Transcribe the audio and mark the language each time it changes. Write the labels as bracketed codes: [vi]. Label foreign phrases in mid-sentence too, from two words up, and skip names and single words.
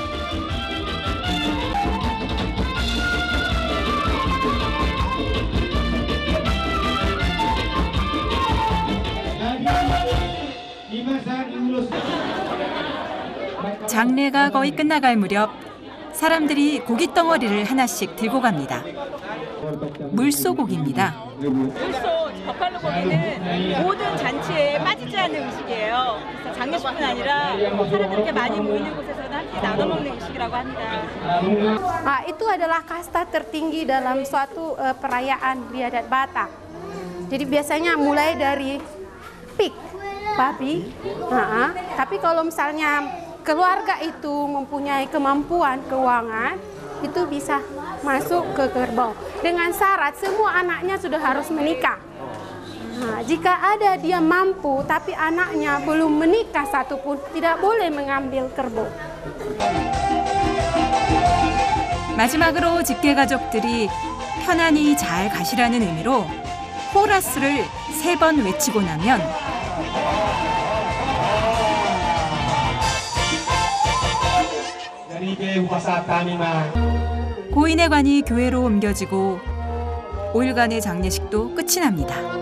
[ko] 장례가 거의 끝나갈 무렵 사람들이 고기 덩어리를 하나씩 들고 갑니다. 물소고기입니다. 물소 버팔로 고기는 모든 잔치에 빠지지 않는 음식이에요. 그래서 장례식뿐 아니라 사람들이 이렇게 많이 모이는 곳에서는 함께 나눠 먹는 음식이라고 합니다. [id] Itu adalah kasta tertinggi dalam suatu perayaan di adat Batak. Jadi biasanya mulai dari pig, babi. Tapi kalau misalnya keluarga itu mempunyai kemampuan keuangan, itu bisa masuk ke kerbau. Dengan syarat semua anaknya sudah harus menikah. Nah, jika ada dia mampu tapi anaknya belum menikah satupun, tidak boleh mengambil kerbau. [ko] 마지막으로 직계 가족들이 편안히 잘 가시라는 의미로 호라스를 3번 외치고 나면 고인의 관이 교회로 옮겨지고 5일간의 장례식도 끝이 납니다.